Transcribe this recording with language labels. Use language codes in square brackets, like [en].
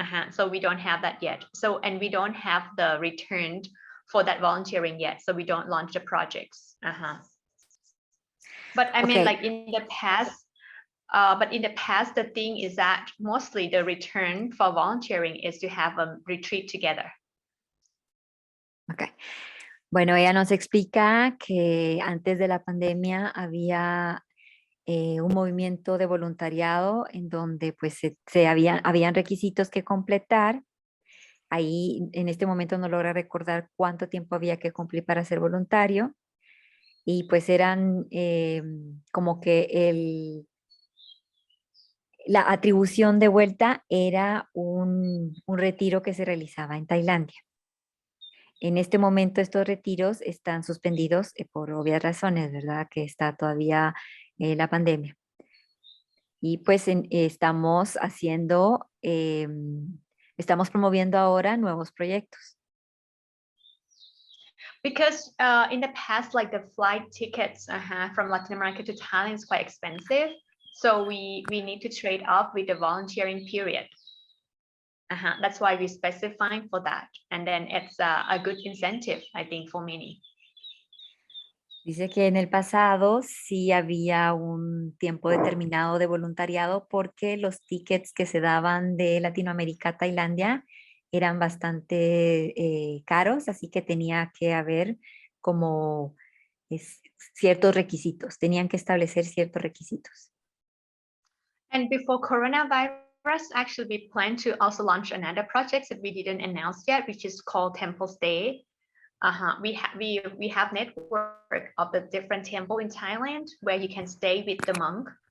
[en] So we don't have that yet. So, and we don't have the return for that volunteering yet. So we don't launch the projects. But I mean, like in the past, the thing is that mostly the return for volunteering is to have a retreat together. Okay. [es] Bueno, ella nos explica que antes de la pandemia había un movimiento de voluntariado en donde pues habían requisitos que completar. Ahí en este momento no logra recordar cuánto tiempo había que cumplir para ser voluntario. Y pues eran como que la atribución de vuelta era un retiro que se realizaba en Tailandia. En este momento estos retiros están suspendidos por obvias razones, ¿verdad? Que está todavía la pandemia. Y pues estamos promoviendo ahora nuevos proyectos. [en] Because in the past, like the flight tickets from Latin America to Thailand is quite expensive. So we need to trade off with the volunteering period. That's why we're specifying for that. And then it's a good incentive, I think, for many. [es] Dice que en el pasado sí había un tiempo determinado de voluntariado porque los tickets que se daban de Latinoamérica a Tailandia eran bastante caros, así que tenía que haber como ciertos requisitos, tenían que establecer ciertos requisitos. [en] And before coronavirus, actually we plan to also launch another project that we didn't announce yet, which is called Temple Stay. We have network of the different temple in Thailand where you can stay with the monk.